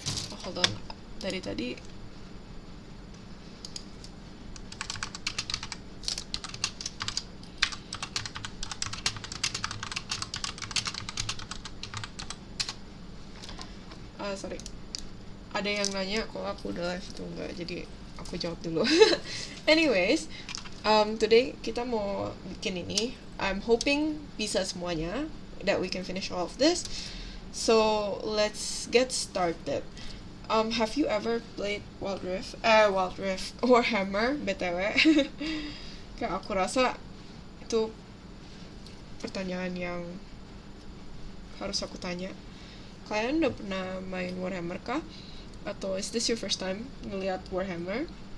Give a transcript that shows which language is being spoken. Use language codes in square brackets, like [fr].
[id] Oh, hold on, dari tadi sorry, ada yang nanya kalau aku udah live itu enggak, jadi aku jawab dulu. [en] Anyways, today [id] kita mau bikin ini. [en] I'm hoping [id] bisa semuanya, [en] that we can finish all of this. So let's get started. Have you ever played Wild Rift Warhammer BTW? [id] Kayak aku rasa itu pertanyaan yang harus aku tanya. Kalian udah pernah main Warhammer kah? [en] Atau is this your first time ngeliat Warhammer?